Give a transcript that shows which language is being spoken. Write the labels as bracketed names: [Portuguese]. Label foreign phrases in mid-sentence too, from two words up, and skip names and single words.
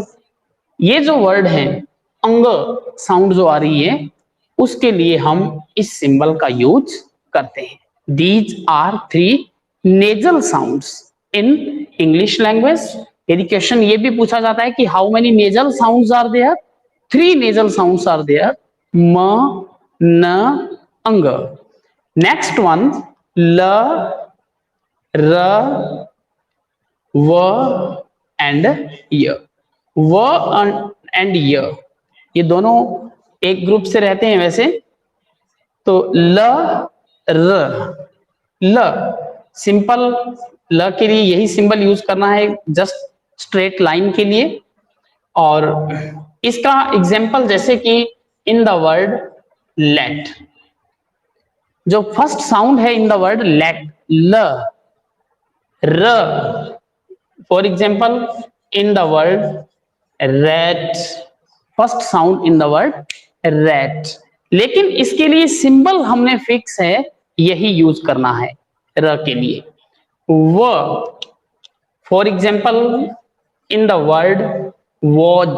[Hindi] ये जो वर्ड है अंग साउंड जो आ रही है, उसके लिए हम इस सिंबल का यूज करते हैं। [English] These are 3 nasal sounds in English language. [Hindi] यदि क्वेश्चन ये भी पूछा जाता है कि [English] how many nasal sounds are there, 3 nasal sounds are there, म न अंग। next one l r w and y. [Hindi] व एंड य ये दोनों एक ग्रुप से रहते हैं वैसे। तो ल र, ल सिंपल, ल के लिए यही सिंबल यूज करना है [English] just straight line [Hindi] के लिए। और इसका [English] एग्जाम्पल [Hindi] जैसे कि [English] in the word let, जो first sound है in the word let, ल र। for example in the word rat, first sound in the word rat. [Hindi] लेकिन इसके लिए सिंबल हमने फिक्स है, यही यूज करना है र के लिए। [English] w, for example in the word was.